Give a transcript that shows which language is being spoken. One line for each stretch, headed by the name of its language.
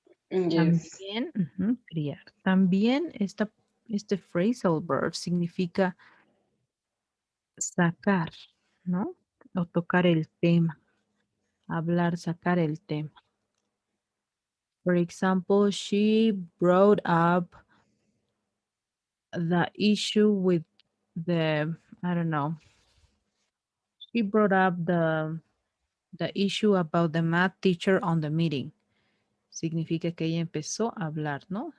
English: Yes.
Spanish: También, criar. También este phrasal verb significa sacar, ¿no? O tocar el tema, hablar, sacar el tema.
English: For example, she brought up the issue with the, I don't know, she brought up the issue about the math teacher on the meeting.
Spanish: Significa que ella empezó a hablar, ¿no?